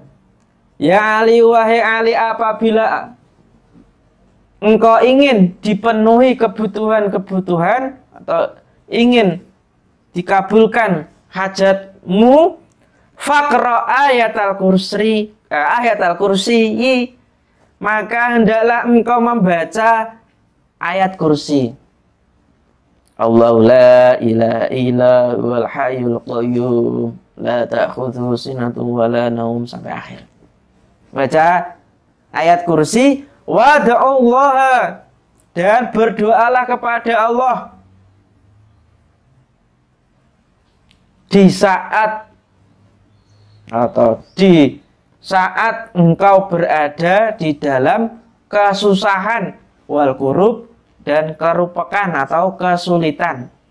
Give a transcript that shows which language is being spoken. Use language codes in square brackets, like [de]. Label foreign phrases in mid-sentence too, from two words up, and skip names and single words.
[ar] يا علي, [id] wahai Ali, apabila engkau ingin dipenuhi kebutuhan-kebutuhan atau ingin dikabulkan hajatmu, [ar] فاقرأ آية الكرسي, [id] maka hendaklah engkau membaca ayat kursi. [ar] الله لا إله إلا هو الحي القيوم لا تأخذه سنة ولا نوم, [id] sampai akhir. Baca ayat kursi, wad'ullaha, dan berdoalah kepada Allah di saat engkau berada di dalam kesusahan, [ar] والكروب, [id] dan kerupakan atau kesulitan.